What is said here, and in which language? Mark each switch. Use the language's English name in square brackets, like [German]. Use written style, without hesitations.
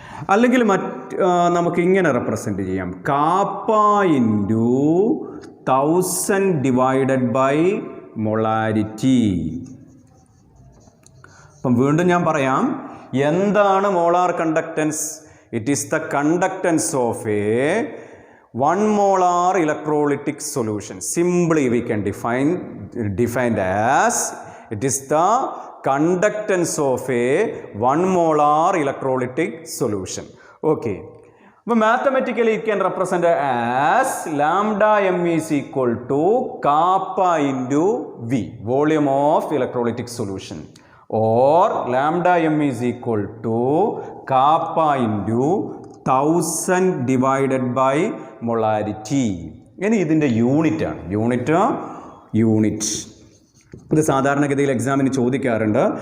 [Malayalam] അല്ലെങ്കിൽ നമുക്ക് ഇങ്ങനെ റെപ്രസെൻ്റ് ചെയ്യാം. KAAPA into 1000 divided by molarity. അപ്പം വീണ്ടും ഞാൻ പറയാം, എന്താണ് molar conductance? [English] It is the conductance of a 1 molar electrolytic solution. Simply we can defined as it is the conductance of a 1 molar electrolytic solution. Okay, but mathematically it can represent as lambda m is equal to kappa into V, volume of electrolytic solution, or lambda m is equal to kappa into 1000 divided by molarity. [Malayalam] ഇനി ഇതിൻ്റെ unit ആണ്. Unit ഇത് സാധാരണഗതിയിൽ എക്സാമിന് ചോദിക്കാറുണ്ട്.